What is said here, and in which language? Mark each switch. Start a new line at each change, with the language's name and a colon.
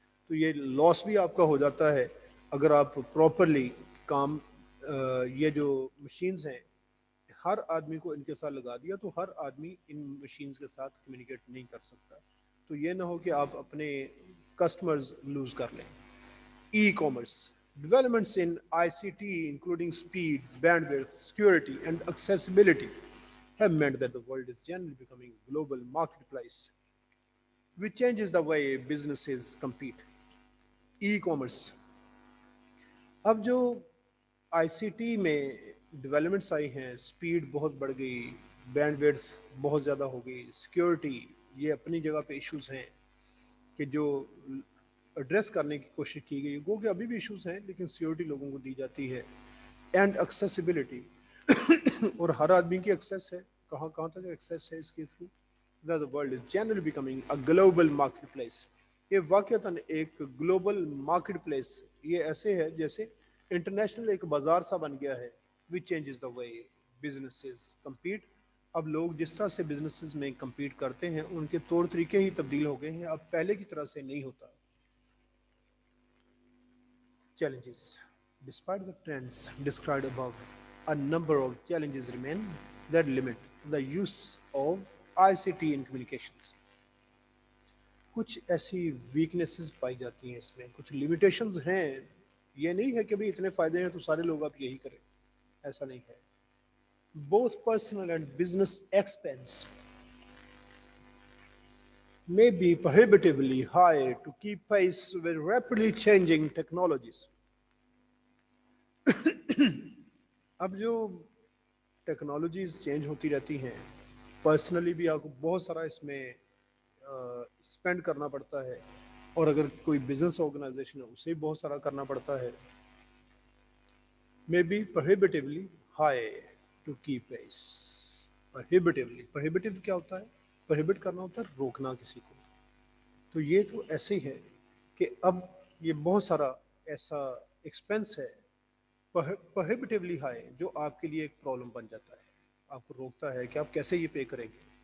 Urdu: تو یہ لاس بھی آپ کا ہو جاتا ہے اگر آپ پراپرلی کام, یہ جو مشینز ہیں ہر آدمی کو ان کے ساتھ لگا دیا تو ہر آدمی ان مشینز کے ساتھ کمیونیکیٹ نہیں کر سکتا. تو یہ نہ ہو کہ آپ اپنے کسٹمرز لوز کر لیں.
English: E commerce developments in ICT including speed, bandwidth, security and accessibility have meant that the world is generally becoming a global marketplace which changes the way businesses compete.
Urdu: E-commerce, اب جو آئی C T میں developments آئی ہیں, speed بہت بڑھ گئی, band ویڈتھ بہت زیادہ ہو گئی, سیکیورٹی یہ اپنی جگہ پہ ایشوز ہیں کہ جو ایڈریس کرنے کی کوشش کی گئی, گو کہ ابھی بھی ایشوز ہیں لیکن سیکیورٹی لوگوں کو دی جاتی ہے. اینڈ ایکسیسیبلٹی, اور ہر آدمی کی ایکسیس ہے, کہاں کہاں تک ایکسیس ہے اس کے through.
English: The world is generally becoming a global marketplace.
Urdu: یہ واقعتاً ایک گلوبل مارکیٹ پلیس, یہ ایسے ہے جیسے انٹرنیشنل ایک بازار سا بن گیا ہے.
English: which changes the way businesses compete.
Urdu: اب لوگ جس طرح سے بزنسز میں کمپیٹ کرتے ہیں ان کے طور طریقے ہی تبدیل ہو گئے ہیں, اب پہلے کی طرح سے نہیں ہوتا.
English: Challenges. Despite the trends described above, a number of challenges remain that limit the use of ICT in communications.
Urdu: کچھ ایسی ویکنیسز پائی جاتی ہیں اس میں, کچھ لمیٹیشنز ہیں یہ نہیں ہے کہ بھئی اتنے فائدے ہیں تو سارے لوگ آپ یہی کریں، ایسا نہیں ہے.
English: Both personal and business expense may be prohibitively high to keep pace with rapidly changing technologies.
Urdu: اب جو ٹیکنالوجیز چینج ہوتی رہتی ہیں، پرسنلی بھی آپ کو بہت سارا اس میں اسپینڈ کرنا پڑتا ہے، اور اگر کوئی بزنس آرگنائزیشن ہے اسے بہت سارا کرنا پڑتا ہے.
English: may be prohibitively high to keep pace.
Urdu: prohibitive کیا ہوتا ہے؟ prohibit کرنا ہوتا ہے روکنا کسی کو. تو یہ تو ایسے ہی ہے کہ اب یہ بہت سارا ایسا ایکسپینس ہے
English: prohibitively high
Urdu: جو آپ کے لیے ایک پرابلم بن جاتا ہے، آپ کو روکتا ہے کہ آپ کیسے یہ پے کریں گے.